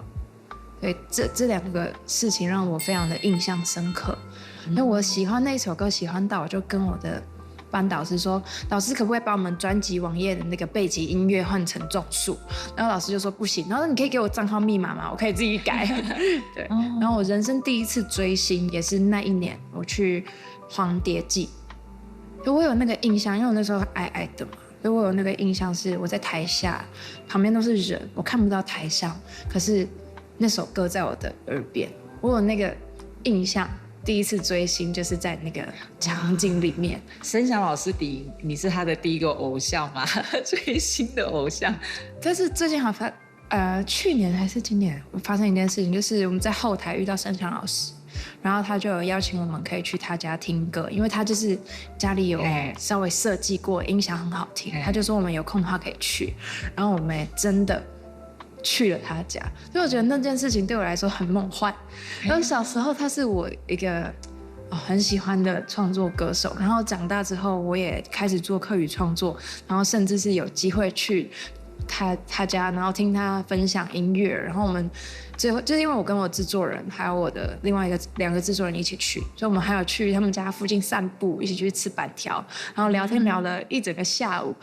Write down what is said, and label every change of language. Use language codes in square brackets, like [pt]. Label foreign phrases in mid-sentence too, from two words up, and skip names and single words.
[zh] 對，這兩個事情讓我非常的印象深刻，因為我喜歡那一首歌，喜歡到我就跟我的班導師說，老師可不可以把我們專輯網頁的那個背景音樂換成種樹？然後老師就說不行，然後你可以給我賬號密碼嗎？我可以自己改。對，然後我人生第一次追星也是那一年，我去黃蝶記，就我有那個印象，因為我那時候矮矮的嘛，所以我有那個印象是我在台下，旁邊都是人，我看不到台上，可是那首歌在我的耳邊，我有那個印象。第一次追星就是在那個場景裡面。盛祥老師你是他的第一個偶像嗎？追星的偶像。但是最近去年還是今年發生一件事情，就是我們在後台遇到盛祥老師，然後他就有邀請我們可以去他家聽歌，因為他就是家裡有稍微設計過，音響很好聽，他就說我們有空的話可以去，然後我們也真的去了他家，所以我覺得那件事情對我來說很夢幻。然後小時候他是我一個很喜歡的創作歌手，然後長大之後我也開始做客語創作，然後甚至是有機會去他家，然後聽他分享音樂，然後我們最後就是因為我跟我製作人還有我的另外兩個製作人一起去，所以我們還有去他們家附近散步，一起去吃板條，然後聊天聊了一整個下午。